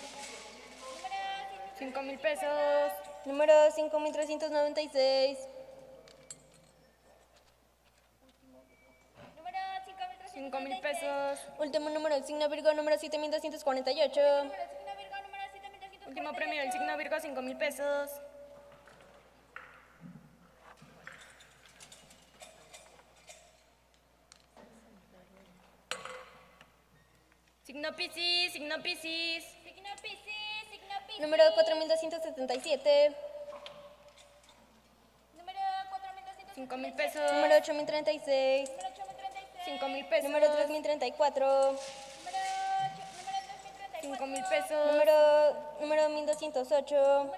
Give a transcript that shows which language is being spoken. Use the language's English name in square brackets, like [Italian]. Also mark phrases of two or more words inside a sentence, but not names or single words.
[Spanish] 5.000 pesos. Número 5396. Número 5.000 pesos. Último número del signo Virgo, número 7248. Signo Virgo, número 7248. Último premio del signo Virgo, 5.000 pesos. Signo Piscis, signo Piscis. Signo Piscis. Número 4277. Número 4200. 5.000 pesos. Número 8036. Número 8036. 5.000 pesos. Número 3034. Número 5.000 pesos. Número 1208.